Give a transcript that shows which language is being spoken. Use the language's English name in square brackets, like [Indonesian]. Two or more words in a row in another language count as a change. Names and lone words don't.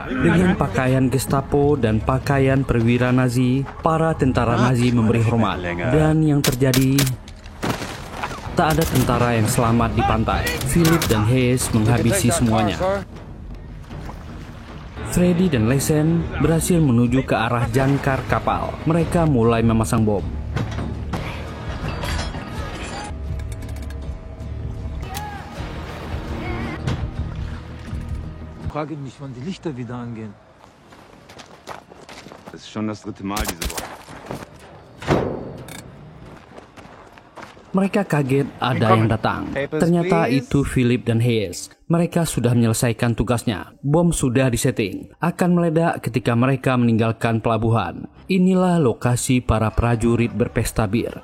[Indonesian] Dengan pakaian Gestapo dan pakaian perwira Nazi, para tentara Nazi memberi hormat. Dan yang terjadi, tak ada tentara yang selamat di pantai. Philip dan Hayes menghabisi semuanya. Freddy dan Leysen berhasil menuju ke arah jangkar kapal. Mereka mulai memasang bom. [German] Frage mich, wann die Lichter wieder angehen. Das ist schon das 3. Mal diese Woche. [Indonesian] Mereka kaget ada yang datang. Ternyata itu Philip dan Hayes. Mereka sudah menyelesaikan tugasnya. Bom sudah disetting. Akan meledak ketika mereka meninggalkan pelabuhan. Inilah lokasi para prajurit berpesta bir.